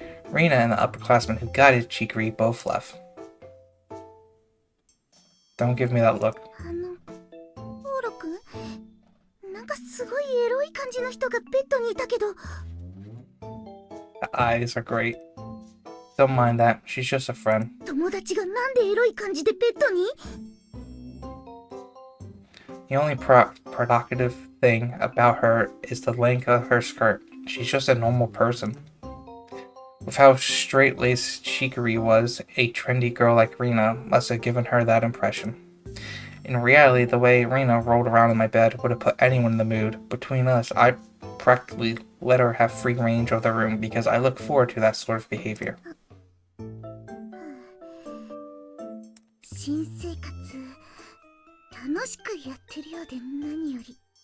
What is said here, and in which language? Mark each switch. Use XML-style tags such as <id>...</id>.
<en>Rena and the upperclassman who guided Chikuri both left. Don't give me that look.</en> <ja>オーロくん、なんかすごいエロい感じの人がベッドにいたけど。</ja> <en>The eyes are great. Don't mind that. She's just a friend.</en> <ja>友達がなんでエロい感じでベッドに？</ja> <en>The only provocative thing about her is the length of her skirt. She's just a normal person. With how straight-laced Chikuri was, a trendy girl like Rena must have given her that impression. In reality, the way Rena rolled around in my bed would have put anyone in the mood. Between us, I practically let her have free range of the room because I look forward to that sort of behavior.</en> <ja>新生活楽しくやってるようで何より。</ja>